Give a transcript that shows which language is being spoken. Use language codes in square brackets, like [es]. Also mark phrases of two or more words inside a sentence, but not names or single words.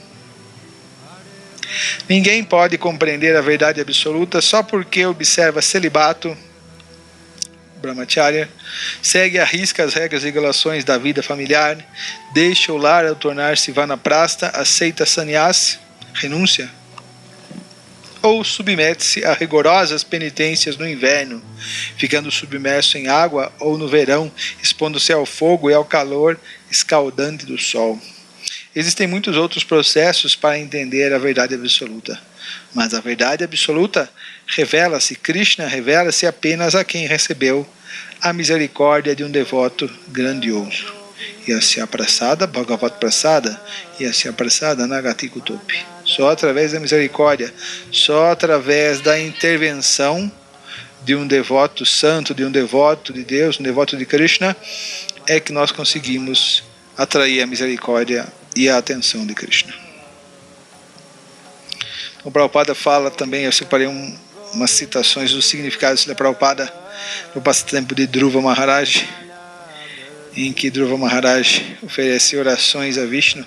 [pt] Ninguém pode compreender a verdade absoluta só porque observa celibato, brahmacharya, segue à risca as regras e regulações da vida familiar, deixa o lar ao tornar-se vanaprastha, aceita sannyas, renúncia, ou submete-se a rigorosas penitências no inverno, ficando submerso em água, ou no verão, expondo-se ao fogo e ao calor escaldante do sol. Existem muitos outros processos para entender a verdade absoluta, mas a verdade absoluta revela-se, Krishna revela-se apenas a quem recebeu a misericórdia de um devoto grandioso. [sa] Yasya prasada, Bhagavat prasada, Yasya prasada nagati kutopi. [pt] Só através da misericórdia, só através da intervenção de um devoto santo, de um devoto de Deus, um devoto de Krishna, é que nós conseguimos atrair a misericórdia e a atenção de Krishna. O Prabhupada fala também, eu separei umas citações dos significados da Prabhupada no passatempo de Dhruva Maharaj, em que Dhruva Maharaj oferece orações a Vishnu.